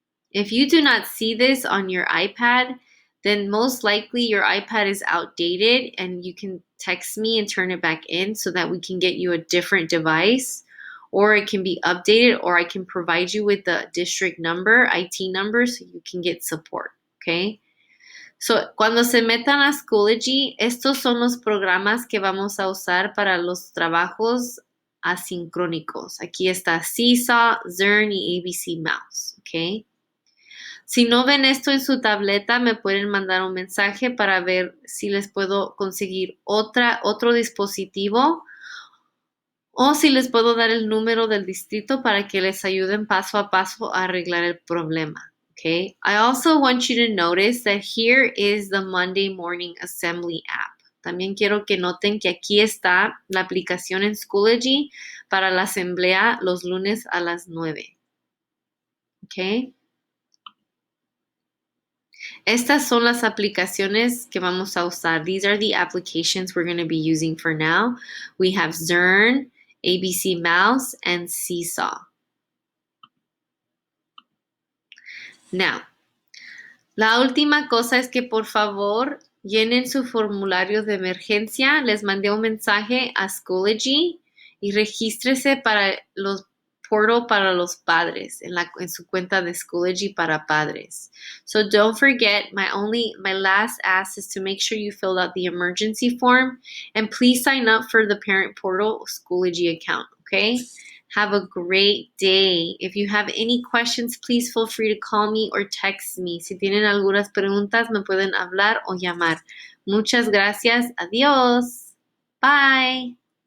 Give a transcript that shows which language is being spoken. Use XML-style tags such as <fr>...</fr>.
<en>If you do not see this on your iPad, then most likely your iPad is outdated and you can text me and turn it back in so that we can get you a different device, or it can be updated, or I can provide you with the district number, IT number, so you can get support, okay?</en> <es>So, cuando se metan a Schoology, estos son los programas que vamos a usar para los trabajos asincrónicos. Aquí está Seesaw, Zearn y ABC Mouse, ¿ok? Si no ven esto en su tableta, me pueden mandar un mensaje para ver si les puedo conseguir otro dispositivo o si les puedo dar el número del distrito para que les ayuden paso a paso a arreglar el problema.</es> <en>Okay. I also want you to notice that here is the Monday Morning Assembly app.</en> <es>También quiero que noten que aquí está la aplicación en Schoology para la asamblea los lunes a las 9. Okay. Estas son las aplicaciones que vamos a usar.</es> <en>These are the applications we're going to be using for now. We have Zearn, ABC Mouse, and Seesaw.</en> <es>Now, la última cosa es que por favor llenen su formulario de emergencia. Les mandé un mensaje a Schoology y regístrese para los portal para los padres en su cuenta de Schoology para padres.</es> <en>So don't forget, my last ask is to make sure you filled out the emergency form and please sign up for the parent portal Schoology account, okay? Have a great day. If you have any questions, please feel free to call me or text me.</en> <es>Si tienen algunas preguntas, me pueden hablar o llamar. Muchas gracias. Adiós. Bye.</es>